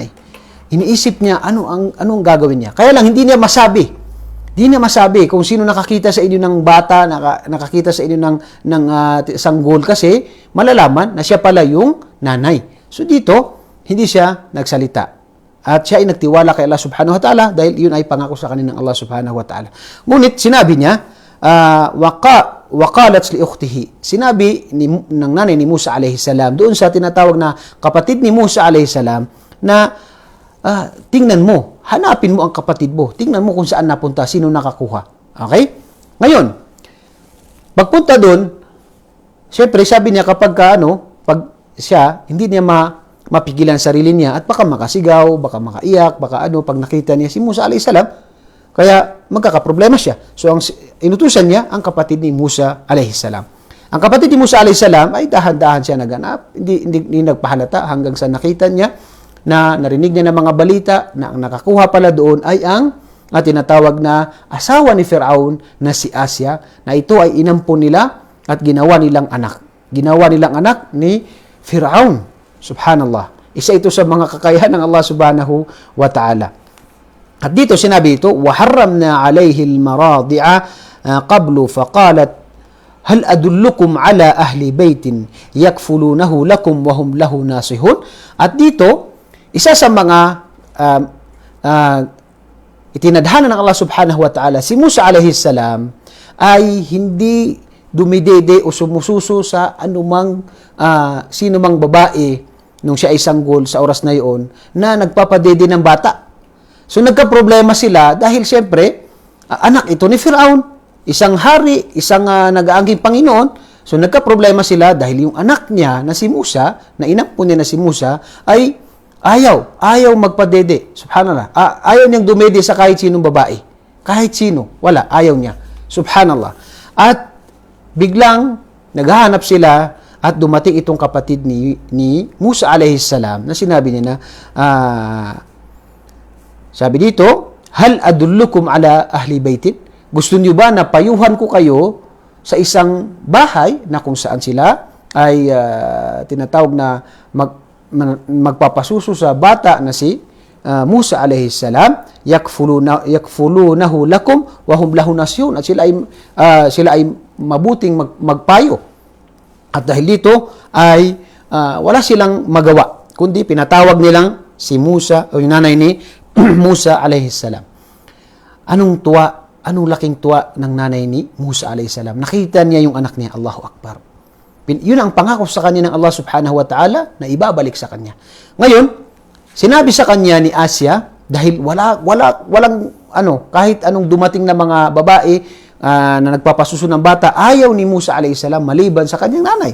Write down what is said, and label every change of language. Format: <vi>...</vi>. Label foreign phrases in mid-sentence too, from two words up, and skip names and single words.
<tl>Iniisip niya ano ang gagawin niya. Kaya lang hindi niya masabi. Hindi niya masabi kung sino nakakita sa inyo ng bata, nakakita sa inyo ng sanggol kasi malalaman na siya pala yung nanay. So dito, hindi siya nagsalita. At siya ay nagtiwala kay Allah</tl> <ar>سبحانه وتعالى</ar> <tl>dahil yun ay pangako sa kanya ng Allah</tl> <ar>سبحانه وتعالى.</ar> <tl>Ngunit sinabi niya,</tl> <ar>وقالت لأخته.</ar> <tl>Sinabi ng nanay ni Musa</tl> <ar>عليه السلام</ar> <tl>doon sa tinatawag na kapatid ni Musa</tl> <ar>عليه السلام</ar> <tl>na tingnan mo, hanapin mo ang kapatid mo. Tingnan mo kung saan napunta, sino nakakuha. Okay? Ngayon, pagpunta doon, syempre sabi niya kapag pag siya hindi niya mapigilan sarili niya at baka makasigaw, baka makaiyak, baka pag nakita niya si Musa</tl> <ar>عليه السلام,</ar> <tl>kaya magkakaproblema siya. So ang inutusan niya ang kapatid ni Musa</tl> <ar>عليه السلام.</ar> <tl>Ang kapatid ni Musa</tl> <ar>عليه السلام</ar> <tl>ay dahan-dahan siya naganap, hindi nagpahalata hanggang sa nakita niya na narinig niya ng mga balita na ang nakakuha pala doon ay ang tinatawag na asawa ni Fir'aun na si Asya, na ito ay inampon nila at ginawa nilang anak. Ginawa nilang anak ni Fir'aun. Subhanallah. Isa ito sa mga kakayahan ng Allah</tl> <ar>سبحانه وتعالى.</ar> <tl>At dito sinabi ito,</tl> <ar>وَحَرَّمْنَا عَلَيْهِ الْمَرَاضِعَ قَبْلُ فَقَالَتْ هَلْ أَدُلُّكُمْ عَلَى أَهْلِ بَيْتٍ يَكْفُلُونَهُ لَكُمْ وَهُمْ لَهُ نَاصِحُونَ.</ar> <tl>At dito, isa sa mga itinadhana ng Allah</tl> <ar>سبحانه وتعالى,</ar> <tl>si Musa</tl> <ar>عليه السلام</ar> <tl>ay hindi dumidede o sumususo sa anumang sino mang babae nung siya ay sanggol sa oras na iyon na nagpapadede ng bata. So nagka-problema sila dahil siyempre, anak ito ni Fir'aun, isang hari, isang nag-aangking Panginoon. So nagka-problema sila dahil yung anak niya na si Musa, na inampon niya na si Musa, ay ayaw magpadede. Subhanallah. Ayaw niyang dumede sa kahit sinong babae. Kahit sino, wala, ayaw niya. Subhanallah. At biglang naghahanap sila at dumating itong kapatid ni Musa</tl> <ar>عليه السلام</ar> <tl>na sinabi niya na, sabi dito,</tl> <ar>هل أدلكم على أهل بيت?</ar> <tl>Gusto niyo ba na payuhan ko kayo sa isang bahay na kung saan sila ay tinatawag na magpapasuso sa bata na si Musa</tl> <ar>عليه السلام, يكفلونه لكم وهم له ناصحون,</ar> <tl>at sila ay mabuting magpayo. At dahil dito ay wala silang magawa kundi pinatawag nilang si Musa o yung nanay ni Musa</tl> <ar>عليه السلام.</ar> <tl>Anong laking tuwa ng nanay ni Musa</tl> <ar>عليه السلام?</ar> <tl>Nakita niya yung anak niya,</tl> <ar>الله أكبر.</ar> <tl>Yun ang pangako sa kanya ng Allah</tl> <ar>سبحانه وتعالى</ar> <tl>na ibabalik sa kanya. Ngayon, sinabi sa kanya ni Asya, dahil walang kahit anong dumating na mga babae na nagpapasuso ng bata, ayaw ni Musa</tl> <ar>عليه السلام</ar> <tl>maliban sa kanyang nanay.</tl>